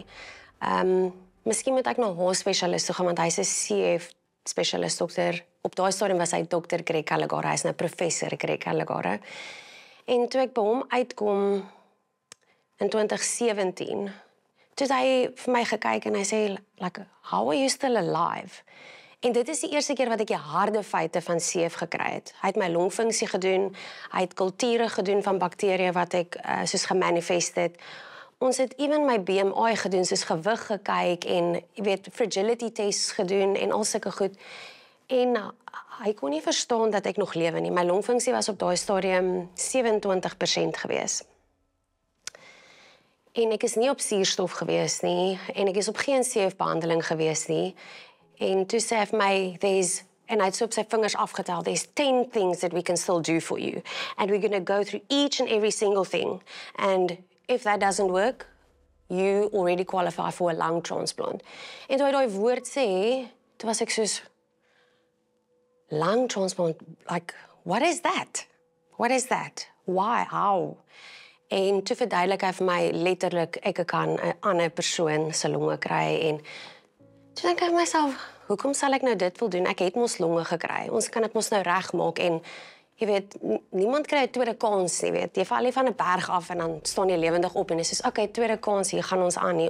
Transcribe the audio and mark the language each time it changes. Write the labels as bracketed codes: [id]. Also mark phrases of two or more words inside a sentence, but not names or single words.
[af] Miskien moet ek na haar spesialis toe gaan, want hy is 'n CF-spesialist dokter. Op daai stadium was hy Dr. Greg Caligari, hy is nou professor Greg Caligari. En toe ek by hom uitkom in 2017, toe het hy vir my gekyk en hy sê, [en] like, how are you still alive? [af] En dit is die eerste keer wat ek die harde feite van CF gekry het. Hy het my longfunksie gedoen, hy het kulture gedoen van bakterieë wat ek soos gemanifest het. Ons het even my BMI gedoen, soos gewig gekyk en jy weet, [en] fragility tests [af] gedoen en al sulke goed. En hy kon nie verstaan dat ek nog lewe nie. My longfunksie was op daai stadium 27% gewees. En ek is nie op suurstof gewees nie en ek is op geen CF-behandeling gewees nie. En toe sê hy vir my, en hy het so op sy vingers afgetel, [en] there's 10 things that we can still do for you. And we're going to go through each and every single thing. And if that doesn't work, you already qualify for a lung transplant. [af] En toe hy daai woord sê, toe was ek soos, [en] lung transplant, like, what is that? What is that? Why? How? [af] En toe verduidelik hy vir my letterlik, ek kan 'n ander persoon se longe kry en toe dink ek vir myself, hoekom sal ek nou dit wil doen? Ek het mos longe gekry. Ons kan dit mos nou regmaak en jy weet, niemand kry 'n tweede kans nie, weet. Jy val nie van 'n berg af en dan staan jy lewendig op en jy sê, okay, tweede kans, hier gaan ons aan nie.